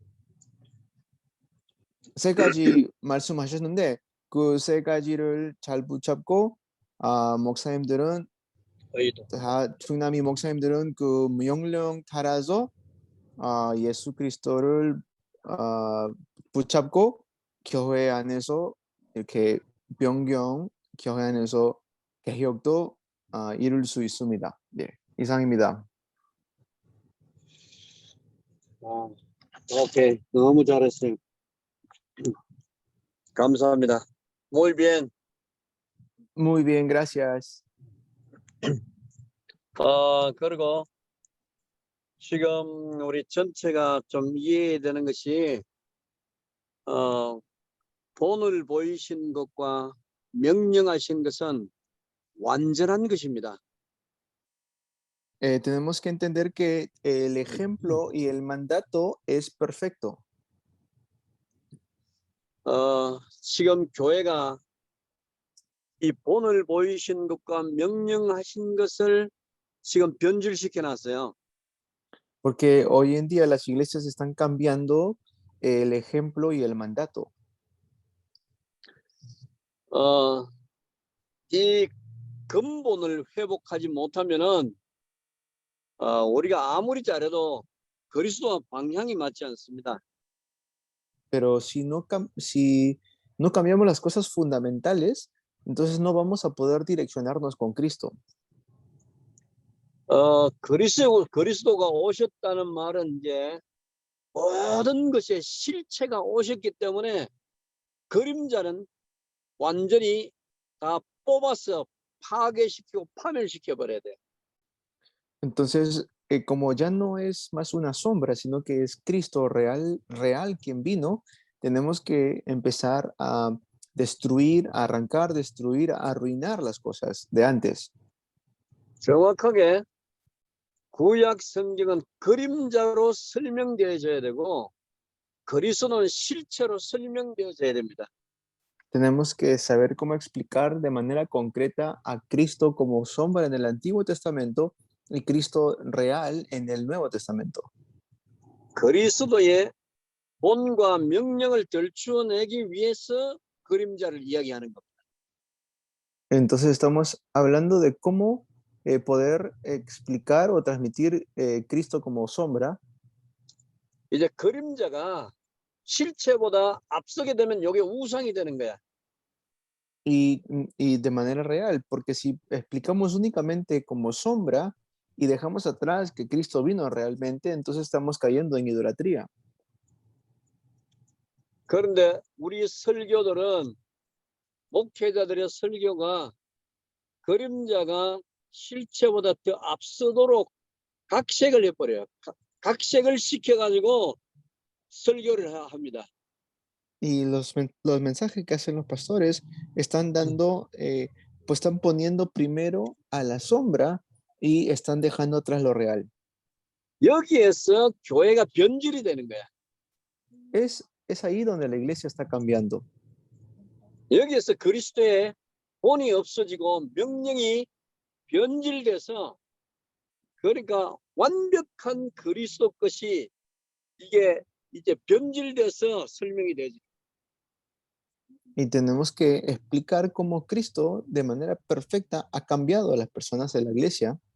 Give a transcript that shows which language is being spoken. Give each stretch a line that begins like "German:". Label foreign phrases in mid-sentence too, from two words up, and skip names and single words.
Korean: 3가지 말씀하셨는데, 그 3가지를 잘 붙잡고 목사님들은 충남이 목사님들은 그 명령 따라서 예수 그리스도를 붙잡고 교회 안에서 이렇게 변경, 교회 안에서 개혁도 이룰 수 있습니다. 네, 이상입니다. 오케이, 너무 잘했어요. 감사합니다.
Spanish: Muy bien. Muy bien, gracias.
Korean: 그리고 지금 우리 전체가 좀 이해되는 것이 본을 보이신 것과 명령하신 것은 완전한 것입니다.
Spanish: Tenemos que entender que el ejemplo y el mandato es perfecto.
Korean: 지금 교회가 이 본을 보이신 것과 명령하신 것을 지금 변질시켜 놨어요.
Spanish: Porque hoy en día las iglesias están cambiando el ejemplo y el mandato.
Korean: 이 근본을 회복하지 못하면은 우리가 아무리 잘해도 그리스도와 방향이 맞지 않습니다.
Spanish: Pero si no cambiamos las cosas fundamentales, entonces no vamos a poder direccionarnos con Cristo.
Korean: 그리스도가 오셨다는 말은 이제 모든 것의 실체가 오셨기 때문에 그림자는 완전히 다 뽑아서 파괴시키고 파멸시켜 버려야 돼.
Spanish: Entonces, como ya no es más una sombra, sino que es Cristo real quien vino, tenemos que empezar a destruir, a arrancar, destruir, a arruinar las cosas de antes.
Korean: 정확하게 구약 성경은 그림자로 설명되어져야 되고 그리스도는 실체로 설명되어져야 됩니다.
Spanish: Tenemos que saber cómo explicar de manera concreta a Cristo como sombra en el Antiguo Testamento y Cristo real en el Nuevo Testamento.
Korean: 그리스도의 본과 명령을 들추어내기 위해서 그림자를 이야기하는 겁니다.
Spanish: Entonces estamos hablando de cómo poder explicar o transmitir Cristo como sombra.
Korean: 이제 그림자가 실체보다 앞서게 되면 이게 우상이 되는 거야.
Spanish: Y de manera real, porque si explicamos únicamente como sombra y dejamos atrás que Cristo vino realmente, entonces estamos cayendo en idolatría.
Korean: 그런데 우리 설교들은 목회자들의 설교가 그림자가 실체보다 더 앞서도록 각색을 해버려요. 각색을 시켜가지고 설교를 합니다.
Spanish: Y los mensajes que hacen los pastores están dando, pues están poniendo primero a la sombra y están dejando atrás lo real.
Korean: 여기에서 교회가 변질이 되는 거야.
Spanish: Es ahí donde la iglesia está cambiando.
Korean: 여기에서 그리스도의 본이 없어지고 명령이 변질돼서 그러니까 완벽한 그리스도 것이 이게 이제 변질돼서 설명이 되지.
Spanish: Y tenemos que explicar cómo Cristo de manera perfecta ha cambiado a las personas de la iglesia.